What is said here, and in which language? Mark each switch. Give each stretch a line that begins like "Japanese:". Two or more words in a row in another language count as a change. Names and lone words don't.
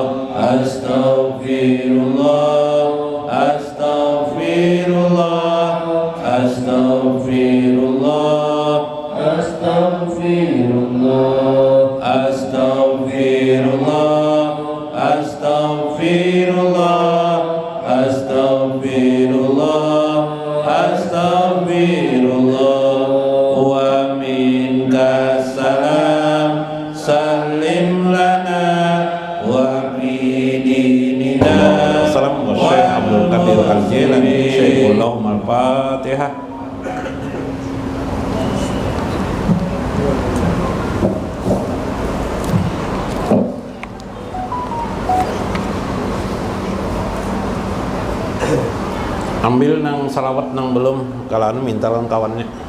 Arabic: أستغفر الله، أستغفر الله، أستغفر الله، أستغفر الله، أستغفر الله، أستغفر الله، أستغفر الله، أستغفر الله. ومنك سلام، سلم لنا وفي ديننا. Assalamualaikum Syekh Abdul Qadir Al-Jailani. شيخ الله الفاتحة.
Banjar: Ambil nang salawat nang belum, kalau anu minta lang kawannya.